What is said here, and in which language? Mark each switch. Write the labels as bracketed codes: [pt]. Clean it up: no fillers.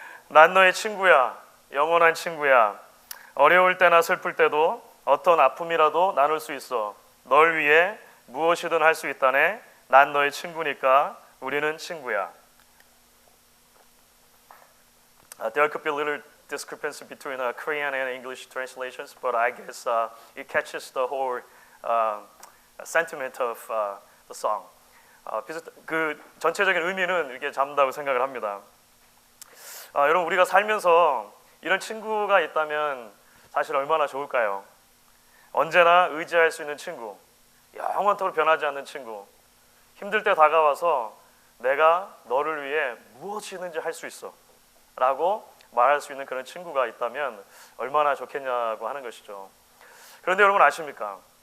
[ko] 난 너의 친구야, 영원한 친구야. 어려울 때나 슬플 때도 어떤 아픔이라도 나눌 수 있어. 널 위해 무엇이든 할 수 있다네. 난 너의 친구니까 우리는 친구야. [en] There could be a little discrepancy between Korean and English translations, but I guess it catches the whole sentiment of the song. [ko] 그 전체적인 의미는 이렇게 잡는다고 생각을 합니다. 여러분, 우리가 살면서 이런 친구가 있다면 사실 얼마나 좋을까요? 언제나 의지할 수 있는 친구, 영원토록 변하지 않는 친구, 힘들 때 다가와서 내가 너를 위해 무엇이든지 할 수 있어 라고 말할 수 있는 그런 친구가 있다면 얼마나 좋겠냐고 하는 것이죠. 그런데 여러분 아십니까?